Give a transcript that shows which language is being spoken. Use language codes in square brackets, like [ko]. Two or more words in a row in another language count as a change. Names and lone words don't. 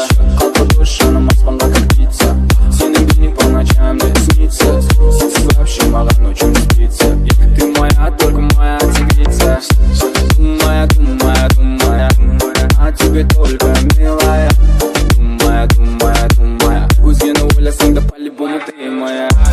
[kk] Қалпы душаным аспанға [ru] как птица. [kk] Сенің бейнең [ru] по ночам мне снится. Сенсіз вообще маған ночью не спится, ты моя, только моя тигрица. Думая, думая, думая, о тебе только милая. Думая, думая, думая, [kk] өзгені ойласаң да [ru] по-любому ты моя.